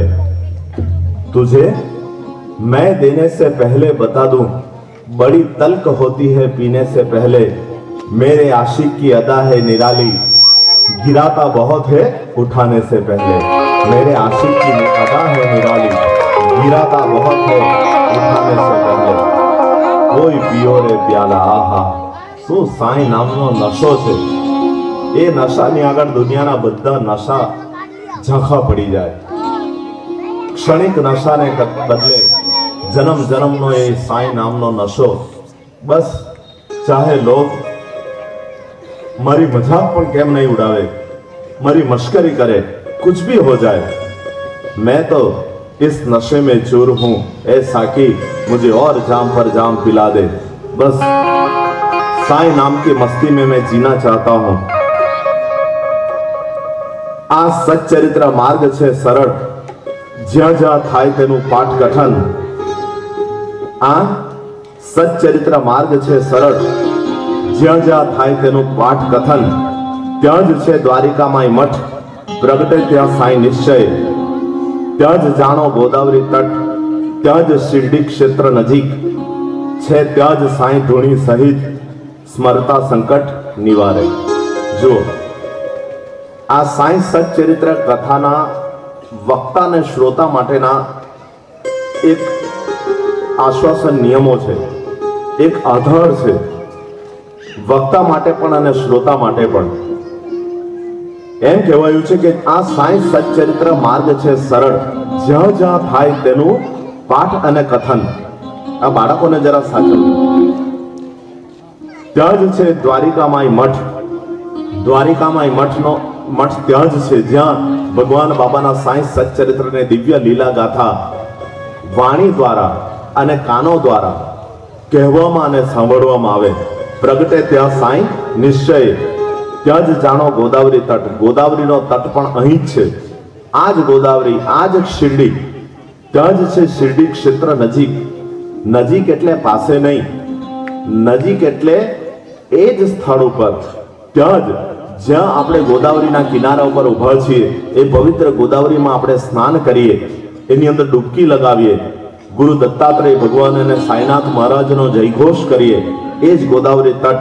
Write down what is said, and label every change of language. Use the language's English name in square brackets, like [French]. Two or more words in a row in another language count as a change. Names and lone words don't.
[Hindi] तुझे मैं देने से पहले बता दूं, बड़ी तल्ख होती है पीने से पहले। मेरे आशिक की अदा है निराली, गिराता बहुत है उठाने से पहले। मेरे आशिक की अदा है निराली, गिराता बहुत है उठाने से पहले। कोई पियो रे प्याला, आहा [Gujarati] શું સાંઈ નામનો નશો છે। એ નશાની આગળ દુનિયાના બધા નશા ઝાંખા પડી જાય। ક્ષણિક નશાને બદલે જન્મ જન્મનો એ સાંઈ નામનો નશો। બસ ચાહે લોગ મારી મજાક પણ કેમ નહીં ઉડાવે, મારી મશ્કરી करे, [Hindi] कुछ भी हो जाए, मैं तो इस नशे में चूर हूं। ए साकी मुझे और जाम पर जाम पिला दे। बस साईं नाम की मस्ती में मैं जीना चाहता हूं। [Gujarati] આ સચ્ચરિત્ર માર્ગ છે સરલ, જ્યાં જ્યાં થાય તેનુ પાઠ કથન। આ સચ્ચરિત્ર માર્ગ છે સરલ, જ્યાં જ્યાં થાય તેનુ પાઠ કથન। ત્યાં જ છે દ્વારિકામાય મઠ, પ્રગટે ત્યાં સાઈ નિશ્ચય। ત્યાં જ જાણો ગોદાવરી તટ, ત્યાં જ શિરડી ક્ષેત્ર નજીક છે। ત્યાં જ સાઈ ધૂણી સહિત સ્મરતા સંકટ નિવારે। જો આ સાઈ સચ્ચરિત્ર કથાના વક્તા ને શ્રોતા માટેના એક આશ્વાસન નિયમો છે, એક આધાર છે, વક્તા માટે પણ અને શ્રોતા માટે પણ। એમ કહેવાયું છે કે આ સાઈ સચ્ચરિત્ર માર્ગ છે સરળ, જ્યાં જ્યાં થાય તેનું પાઠ અને કથન। આ બાળકોને જરા સાચવજો। ત્યાં જ છે દ્વારિકામાય મઠ। દ્વારિકામાય મઠનો મઠ ત્યાં જ છે જ્યાં ભગવાન બાબાના સાઈ સચ્ચરિત્રને દિવ્ય લીલા ગાથા વાણી દ્વારા અને કાનો દ્વારા કહેવામાં અને સાંભળવામાં આવે। પ્રગટે ત્યાં સાઈ નિશ્ચય। ત્યાં જ જાણો ગોદાવરી તટ। ગોદાવરીનો તટ પણ અહીં જ છે। આ જ ગોદાવરી, આ જ શિરડી। ત્યાં જ છે શિરડી ક્ષેત્ર નજીક। નજીક એટલે પાસે નહીં, નજીક એટલે એ જ સ્થળ ઉપર, ત્યાં જ જ્યાં આપણે ગોદાવરીના કિનારા ઉપર ઊભા છીએ, એ પવિત્ર ગોદાવરીમાં આપણે સ્નાન કરીએ, એની અંદર ડૂબકી લગાવીએ, ગુરુ દત્તાત્રેય ભગવાન અને સાઈનાથ મહારાજનો જયઘોષ કરીએ, એ જ ગોદાવરી તટ।